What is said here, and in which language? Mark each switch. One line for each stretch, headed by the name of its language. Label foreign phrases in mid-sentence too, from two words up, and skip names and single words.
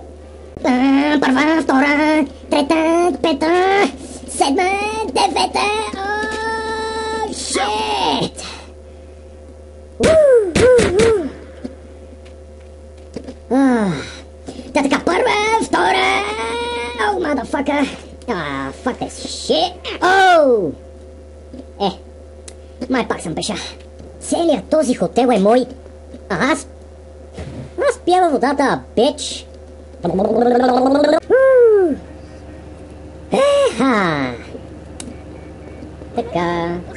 Bulgarian: Първа, втора, трета, пета, седма, девета. О, шит! Така, първа, втора.
English: О, motherfucker. Fuck this shit.
Bulgarian: Оу! Май пак съм пеша. Целият този хотел е мой. Аз пия във водата, бич. Така.